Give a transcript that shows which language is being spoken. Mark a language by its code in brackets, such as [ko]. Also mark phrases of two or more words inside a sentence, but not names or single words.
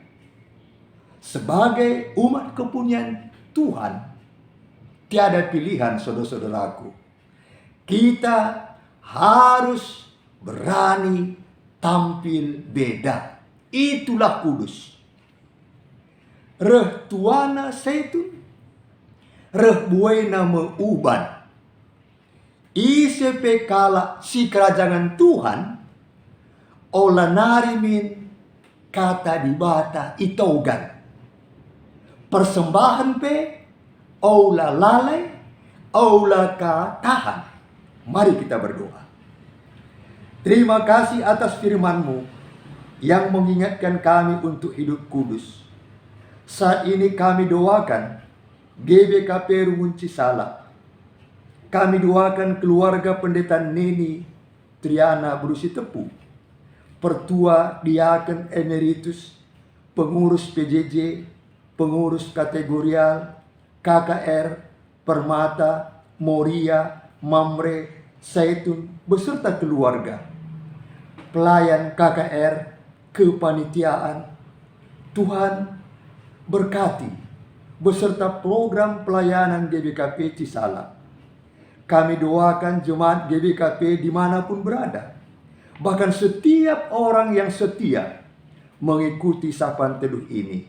[id] Sebagai umat kepunyaan Tuhan, tiada pilihan, saudara-saudaraku. Kita harus berani tampil beda. Itulah kudus. [btx] Reh tuana seitun, reh buena meuban. ICP kala si kerajaan Tuhan, ola narimin kata dibata itogan. Persembahan pe, ola lalai, ola ka tahan. [id] Mari kita berdoa. Terima kasih atas firman-Mu yang mengingatkan kami untuk hidup kudus. Saat ini kami doakan GBKP Rumunci Salak. Kami doakan keluarga Pendeta Neni Triana Brusi Tepu, Pertua Diaken Emeritus, pengurus PJJ, pengurus kategorial, KKR, Permata, Moria, Mamre, Zaitun, beserta keluarga, pelayan KKR, kepanitiaan. Tuhan berkati beserta program pelayanan GBKP Cisalak. Kami doakan jemaat GBKP dimanapun berada, bahkan setiap orang yang setia mengikuti sapaan teduh ini.